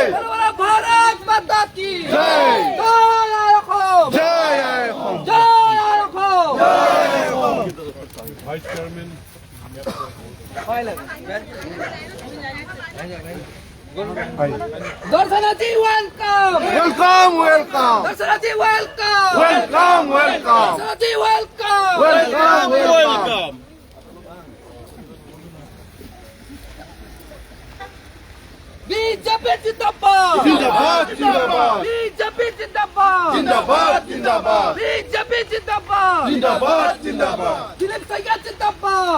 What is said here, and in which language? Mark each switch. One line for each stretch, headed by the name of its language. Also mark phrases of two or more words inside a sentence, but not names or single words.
Hindi: बोला बोला भारत माता की जय जय रखो जय जय रखो
English: vice chairman
Hindi: दर्शनार्थी वेलकम
English: welcome welcome
Hindi: दर्शनार्थी वेलकम
English: welcome welcome
Hindi: दर्शनार्थी वेलकम
English: welcome welcome
Hindi: बीजेपी जिंदाबाद जिंदाबाद जिंदाबाद बीजेपी जिंदाबाद जिंदाबाद जिंदाबाद बीजेपी जिंदाबाद जिंदाबाद जिंदाबाद दिलीप संख्या जिंदाबाद